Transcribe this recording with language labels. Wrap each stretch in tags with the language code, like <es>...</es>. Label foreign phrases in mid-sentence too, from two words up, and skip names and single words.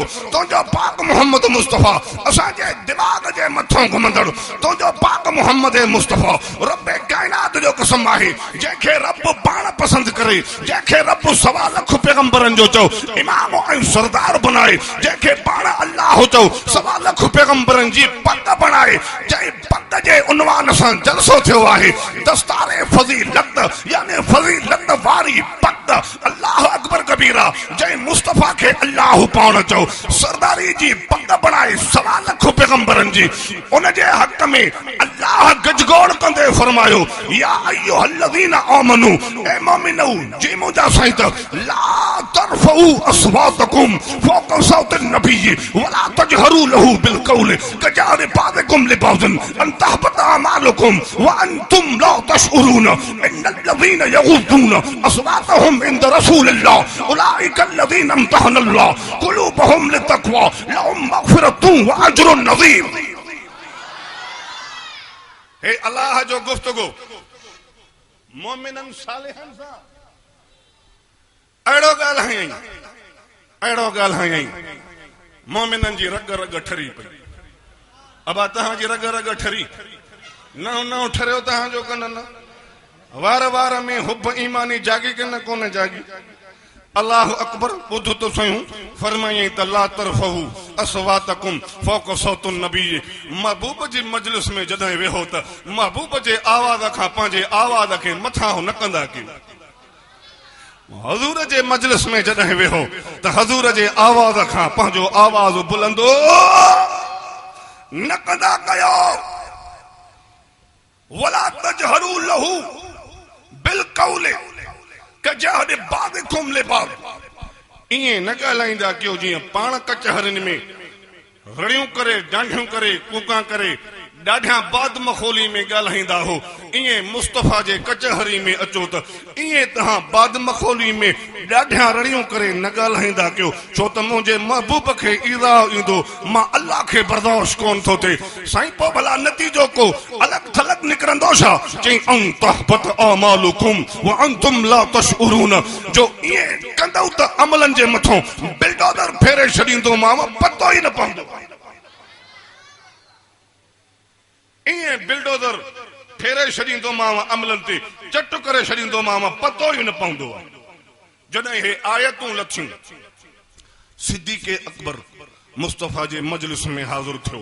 <sd>तुंहिंजो पाक मुहम्मद मुस्तफा असांजे दिमाग़ जे मथां घुमंदड़, तुंहिंजो पाक मुहम्मद मुस्तफा रब काइनात जो कसम आहे, जंहिंखे रब पाण पसंदि करे, जंहिंखे रब 1.25 लाख पैगंबरनि जो चओ इमाम ऐं सरदार बनाए, जंहिंखे पाण अल्लाह चओ 1.25 लाख पैगंबरनि जी पग बनाए, जंहिं पग जे उनवान सां जलसो थियो आहे दस्तारे फज़ीलत, यानी फज़ीलत वारी पग।</sd> <ar>الله أكبر كبيرا,</ar> <sd>जंहिं मुस्तफा खे अल्लाह पाण चओ सरदारी जी पग बनाए 1.25 लाख पैगंबरनि जी, उन जे हक़ में अल्लाह गजगोड़ कंदे फरमायो</sd> <ar>يا أيها الذين آمنوا,</ar> <sd>ए मोमिनो, जी मुंहिंजा साईं त</sd> <ar>لا ترفعوا أصواتكم فوق صوت النبي ولا تجهروا له بالقول كجهر بعضكم لبعض أن تحبط أعمالكم وأنتم لا تشعرون إن الذين يغضون أصواتهم عند رسول الله أولئك الذين امتحن الله قلوبهم للتقوى لهم مغفرة وأجر عظيم.</ar> <sd>हे अल्लाह जो गुफ्तगू मोमिनन सालिहन सां अहिड़ो ॻाल्हायईं, अहिड़ो ॻाल्हायईं, मोमिनन जी रग रग ठरी पई। अबा तव्हांजी रग रग ठरी न ठरियो तव्हांजो कन न, वार वार में हुब ईमानी जागी के न कोन जागी।</sd> <ar>الله أكبر</ar> <sd>ॿुध तो सयूं फरमाई त</sd> <ar>لا ترفعوا أصواتكم فوق صوت النبي,</ar> <sd>महबूब जी मजलिस में जॾहिं वेहो त महबूब जे आवाज़ खां पंहिंजे आवाज़ खे मथां न कंदा कयो। हज़ूर जे मजलिस में जॾहिं वेहो त हज़ूर जे आवाज़ खां पंहिंजो आवाज़ बुलंदो न कंदा कयो।</sd> <ar>ولا تجهروا له بالقول كجهر بعضكم لبعض,</ar> <sd>ईअं न ॻाल्हाईंदा कयो जीअं पाण कचहरियुनि में रड़ियूं करे, डांडियूं करे, कूका करे, ॾाढा बाद मखोली में ॻाल्हाईंदा हो, ईअं मुस्तफा जे कचहरी में अचो त ईअं तव्हां बाद मखोली में ॾाढा रड़ियूं करे न ॻाल्हाईंदा कयो, छो त मुंहिंजे महबूब खे ईज़ा ईंदो, मां अल्लाह खे बर्दाश्त कोन थो थिए। साईं पोइ भला नतीजो को अलॻि थलॻि निकिरंदो छा?</sd> <ar>चई أن تحبط أعمالكم وأنتم لا تشعرون,</ar> <sd>जो ईअं कंदव त अमलनि जे मथां बिलडोज़र फेरे छॾींदो मां, पतो ई न पवंदो। ईअं बिलडोज़र फेरे छॾींदो मां अमलनि ते, चट करे छॾींदो मां, पतो ई न पवंदो। जॾहिं हे आयतूं लथियूं सिद्दीक़ अकबर मुस्तफा जे मजलिस में हाज़िर थियो।</sd>